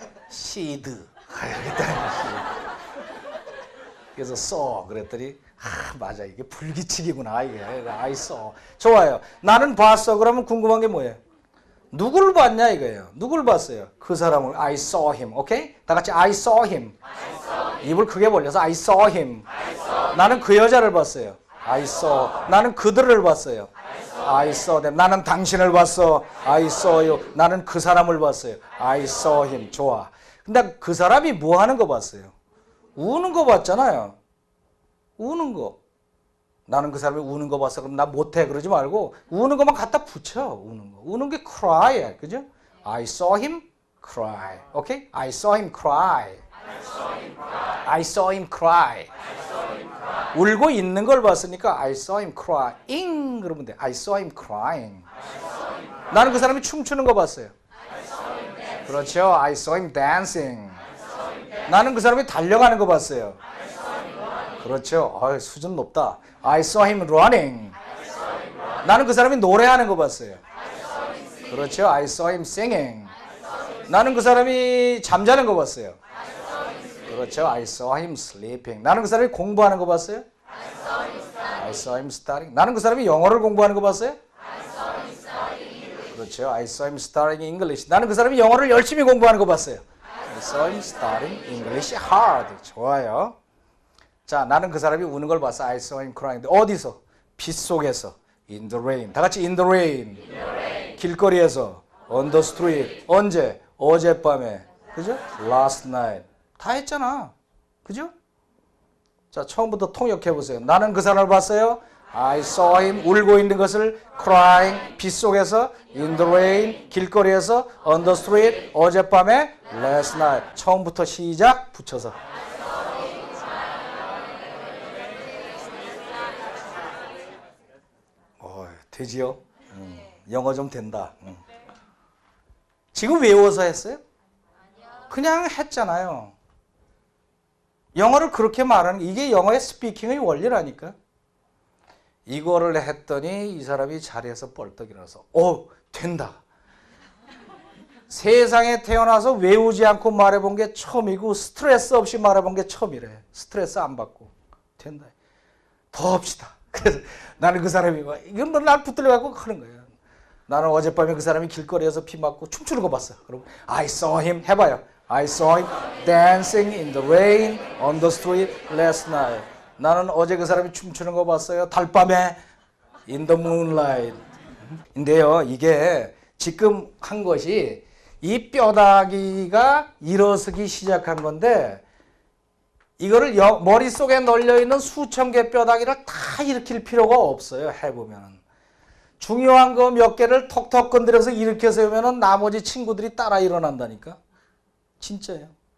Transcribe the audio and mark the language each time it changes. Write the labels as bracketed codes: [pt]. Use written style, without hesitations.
[en] seed. [ko] 그래서 saw 그랬더니 맞아 이게 불규칙이구나 이게 [en] I saw. [ko] 좋아요. 나는 봤어. 그러면 궁금한 게 뭐예요? 누구를 봤냐 이거예요. 누구를 봤어요? 그 사람을 [en] I saw him. 오케이? [ko] 다 같이 [en] I saw him. [ko] 입을 크게 벌려서 [en] I saw him. [ko] 나는 그 여자를 봤어요. [en] I saw. [ko] 나는 그들을 봤어요. [en] I saw them. [ko] 나는 당신을 봤어. [en] I saw you. [ko] 나는 그 사람을 봤어요. [en] I saw him. [ko] 좋아. 근데 그 사람이 뭐 하는 거 봤어요? 우는 거 봤잖아요. 우는 거. 나는 그 사람이 우는 거 봤어. 그럼 나 못해. 그러지 말고 우는 것만 갖다 붙여. 우는 거. 우는 게 cry야. 그죠? [en] I saw him cry. [ko] 오케이? [en] I saw him cry. I saw him cry. [ko] 울고 있는 걸 봤으니까 [en] I saw him crying [ko] 그러면 돼. [en] I saw him crying. [ko] 나는 그 사람이 춤추는 거 봤어요. 그렇죠. [en] I saw him dancing. [ko] 나는 그 사람이 달려가는 거 봤어요. 그렇죠. 수준 높다. [en] I saw him running. [ko] 나는 그 사람이 노래하는 거 봤어요. [en] 그렇죠. I saw him singing. [ko] 나는 그 사람이 잠자는 거 봤어요. [en] 그렇죠. I saw him sleeping. [ko] 나는 그 사람이 공부하는 거 봤어요? [en] I saw him studying. [ko] 나는 그 사람이 영어를 공부하는 거 봤어요? 그렇죠. [en] I saw him studying English. [ko] 나는 그 사람이 영어를 열심히 공부하는 거 봤어요? [en] I saw him studying English hard. [ko] 좋아요. 자, 나는 그 사람이 우는 걸 봤어. [en] I saw him crying. [ko] 어디서? 빛 속에서. [en] In the rain. [ko] 다 같이 [en] in the rain. [ko] 길거리에서. [en] On the street. [ko] 언제? 어젯밤에. 그죠? [en] Last night. [ko] 다 했잖아. 그죠? 자, 처음부터 통역해 보세요. 나는 그 사람을 봤어요. [en] I saw him [ko] 울고 있는 것을 [en] crying [ko] 빗속에서 [en] in the rain [ko] 길거리에서 [en] on the street [ko] 어젯밤에 [en] last night [ko] 처음부터 시작 붙여서 되지요? 영어 좀 된다. 지금 외워서 했어요? 그냥 했잖아요. 영어를 그렇게 말하는 이게 영어의 스피킹의 원리라니까. 이거를 했더니 이 사람이 자리에서 뻘떡 일어나서 된다. 세상에 태어나서 외우지 않고 말해본 게 처음이고 스트레스 없이 말해본 게 처음이래. 스트레스 안 받고 된다. 더 합시다. 그래서 나는 그 사람이 이건 뭐 날 붙들려 갖고 하는 거예요. 나는 어젯밤에 그 사람이 길거리에서 피 맞고 춤추는 거 봤어. 그럼 [en] I saw him [ko] 해봐요. [en] I saw him dancing in the rain on the street last night. [ko] 나는 어제 그 사람이 춤추는 거 봤어요. 달밤에 [en] in the moonlight. [ko] 인데요, 이게 지금 한 것이 이 뼈다귀가 일어서기 시작한 건데 이거를 머릿속에 널려있는 수천 개 뼈다귀를 다 일으킬 필요가 없어요. 해보면. 중요한 거 몇 개를 톡톡 건드려서 일으켜 세우면 나머지 친구들이 따라 일어난다니까. 진짜예요.